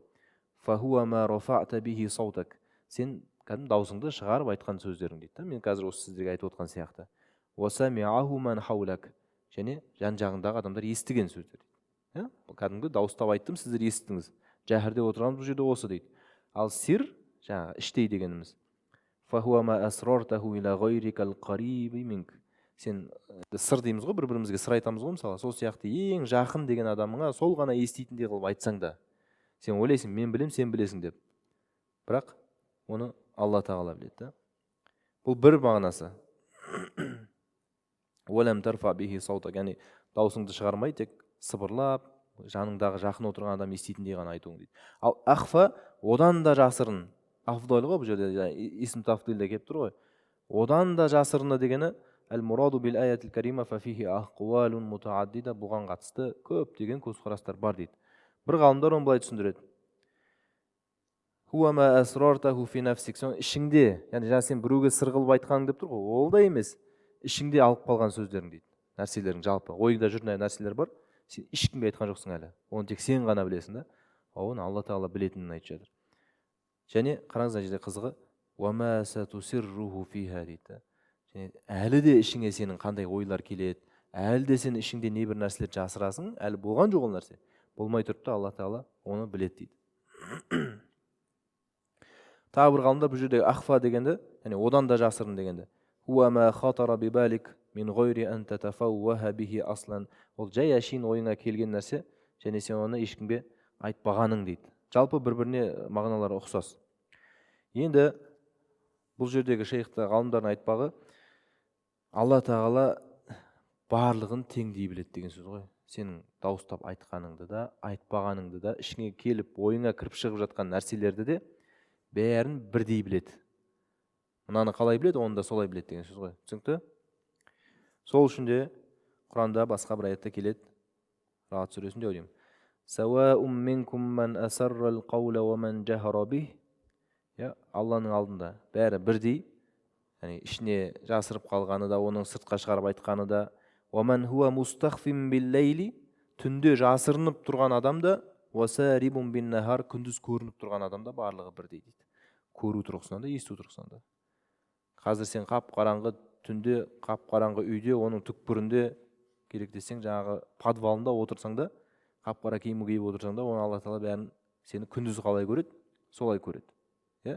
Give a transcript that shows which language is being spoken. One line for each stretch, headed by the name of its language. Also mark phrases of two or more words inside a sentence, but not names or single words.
Arabic: فهو ما رفعت به صوتك.
Kazakh: Сен кәдімгі даусыңды шығарып айтқан сөздерің дейді. Мен қазір осы сіздерге айтып отқан сияқты.
Arabic: وسمعه من حولك.
Kazakh: Және жан жағындағы адамдар естіген сөздер дейді. Кәдімгі дауыстап айттым, сіздер естідіңіз. Жәһр деп отырғанымыз бұл жерде осы дейді. Ал сир, жаңағы іштей дегеніміз.
Arabic: فهو ما أسررته إلى غيرك القريب منك.
Kazakh: Сен сыр дейміз ғой, бір-бірімізге сыр айтамыз ғой, мысалы. Сол сияқты ең жақын деген адамыңа сол ғана еститіндей қылып айтсаң да, сен ойлайсың, мен білем, сен білесің деп. Бірақ оны Алла тағала біледі. Бұл бір мағынасы.
Arabic: ولم ترفع به صوتك,
Kazakh: яғни даусыңды шығармай, тек сыбырлап, жаныңдағы жақын отырған адам еститіндей ғана айтуың дейді. Ал ахфа одан да жасырын. Афдал ғой, бұл жерде исм тафдилде келіп тұр ғой. Одан да жасырыны дегені
Arabic: المراد بالآية الكريمة ففيه أقوال متعددة,
Kazakh: бұған қатысты көптеген көзқарастар бар дейді. Бір ғалымдар оны былай түсіндіреді.
Arabic: هو ما أسررته في نفسك.
Kazakh: Ішіңде, яғни жаңа сен біреуге сыр қылып айтқаның деп тұр ғой, ол да емес. Ішіңде алып қалған сөздерің дейді. Нәрселерің жалпы. Ойыңда жүрген нәрселер бар. Сен ешкімге айтқан жоқсың әлі. Оны тек сен ғана білесің да. Оны Алла тағала білетінін айтып жатыр. Және қараңыз, жерде қызығы,
Arabic: وما ستسره فيها
Kazakh: дейді. Және әлі де ішіңе сенің қандай ойлар келеді, әлі де сен ішіңде не бір нәрселер жасырасың, әлі болған жоқ ол нәрсе. Болмай тұрып та Алла тағала оны біледі дейді. Тағы бір ғалымдар бұл жердегі ахфа дегенді, яғни одан да жасырын дегенді.
Arabic: وما خطر ببالك من غير أن تتفوه به أصلا.
Kazakh: Ол жай әшейін ойыңа келген нәрсе, және сен оны ешкімге айтпағаның дейді. Жалпы бір-біріне мағыналары ұқсас. Енді бұл жердегі шейхті ғалымдардың айтпағы, Алла тағала барлығын теңдей біледі деген сөз ғой. Сенің дауыстап айтқаныңды да, айтпағаныңды да, ішіңе келіп, ойыңа кіріп шығып жатқан нәрселерді де бәрін бірдей біледі. Мынаны қалай біледі, оны да солай біледі деген сөз ғой. Түсінікті? Сол үшін де Құранда басқа бір аятта келеді. Рағат сүресінде ойлаймын.
Arabic: سواء منكم من أسر القول ومن جهر به.
Kazakh: Алланың алдында бәрі бірдей. Яғни ішіне жасырып қалғаны да, оның сыртқа шығарып айтқаны да.
Arabic: ومن هو مستخف بالليل.
Kazakh: Түнде жасырынып тұрған адам да,
Arabic: وسارب بالنهار,
Kazakh: күндіз көрініп тұрған адам да барлығы бірдей дейді. Көру тұрғысынан да, есту тұрғысынан да. Қазір сен қап-қараңғы түнде, қап-қараңғы үйде, оның түкпірінде, керек десең жаңағы подвалында отырсаң да, қап-қара киім киіп отырсаң да, оны Алла тағала бәрін сені күндіз қалай көреді, солай көреді.